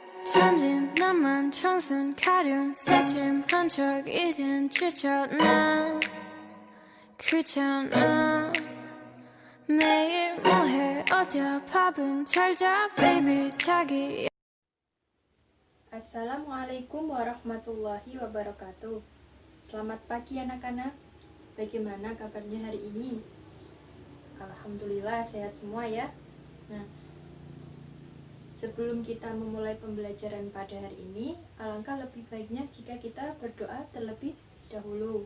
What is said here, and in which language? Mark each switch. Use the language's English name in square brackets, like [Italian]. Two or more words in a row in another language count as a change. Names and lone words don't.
[Korean] 천진 나만 청순 가련 새침한 척 이젠 지쳤나 귀찮아 매일 뭐해 어디야 밥은 잘자 baby 자기. [Arabic] السلام عليكم ورحمة الله وبركاته. [Indonesian] Selamat pagi anak-anak. Bagaimana kabarnya hari ini? Alhamdulillah sehat semua ya. Nah, sebelum kita memulai pembelajaran pada hari ini, alangkah lebih baiknya jika kita berdoa terlebih dahulu.